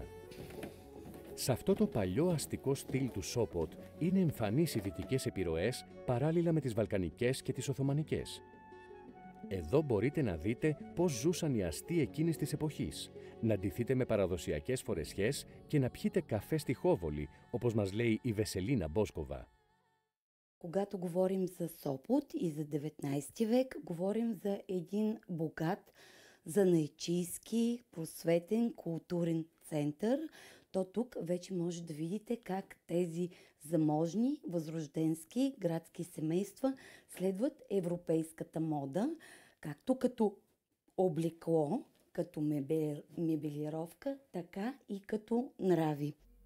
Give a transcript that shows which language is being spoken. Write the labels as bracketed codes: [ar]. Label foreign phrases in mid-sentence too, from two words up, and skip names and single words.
[el] Σε αυτό το παλιό αστικό στυλ του Σόποτ είναι εμφανείς οι δυτικές επιρροές παράλληλα με τις βαλκανικές και τις οθωμανικές. Εδώ μπορείτε να δείτε πώς ζούσαν οι αστεί εκείνης της εποχής, να ντυθείτε με παραδοσιακές φορεσιές και να πιείτε καφέ στη Χόβολη, όπως μας λέει η Веселина Боскова. [bg] Когато говорим за Сопот и за 19 век, говорим за един богат занаятчийски, просветен, културен център, то тук вече може да видите как тези заможни, възрожденски градски семейства следват европейската мода, както като облекло, като мебелировка, така и като нрави.